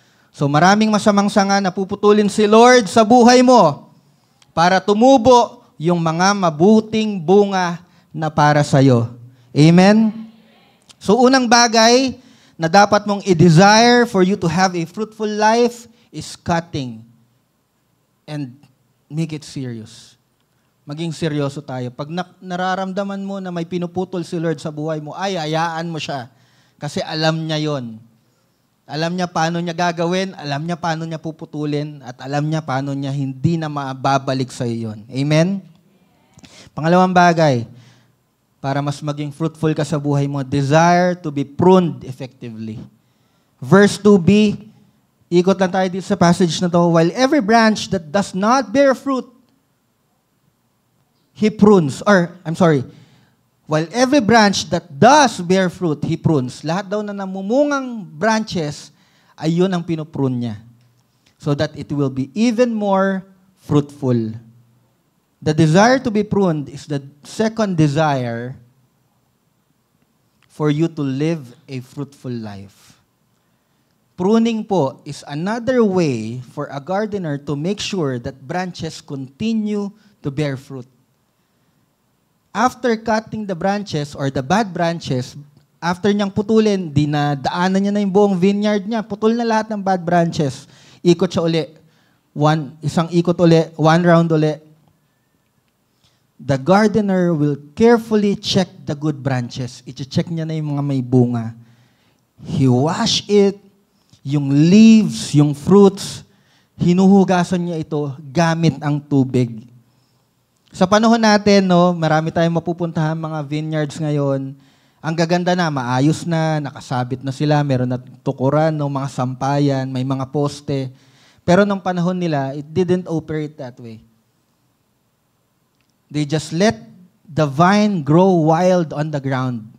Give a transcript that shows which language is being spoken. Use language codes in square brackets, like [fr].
[tl] So maraming masamang sanga na puputulin si Lord sa buhay mo para tumubo yung mga mabuting bunga na para sa'yo. Amen? So unang bagay na dapat mong i-desire [en] for you to have a fruitful life is cutting. And make it serious. [tl] Maging seryoso tayo. Pag nararamdaman mo na may pinuputol si Lord sa buhay mo, ay hayaan mo siya. Kasi alam niya yon. Alam niya paano niya gagawin, alam niya paano niya puputulin, at alam niya paano niya hindi na mababalik sa iyo yon. Amen? Pangalawang bagay, para mas maging fruitful ka sa buhay mo, [en] desire to be pruned effectively. [tl] Verse 2b, ikot lang tayo dito sa passage na to. [en] While every branch that does not bear fruit, He prunes. While every branch that does bear fruit, He prunes. [tl] Lahat daw na namumungang branches, ay yun ang pinuprune niya. [en] So that it will be even more fruitful. The desire to be pruned is the second desire for you to live a fruitful life. Pruning po is another way for a gardener to make sure that branches continue to bear fruit. After cutting the branches or the bad branches, [tl] after niyang putulin, dinadaanan niya na yung buong vineyard niya, putol na lahat ng bad branches. Ikot siya uli. Isang ikot uli, one round uli. [en] The gardener will carefully check the good branches. [tl] I-check niya na yung mga may bunga. [en] He wash it, [tl] yung leaves, yung fruits, hinuhugasan niya ito gamit ang tubig. Sa panahon natin, no, marami tayong mapupuntahan mga vineyards ngayon. Ang gaganda na, maayos na, nakasabit na sila, meron na tukuran, no, mga sampayan, may mga poste. Pero nung panahon nila, [en] it didn't operate that way. They just let the vine grow wild on the ground.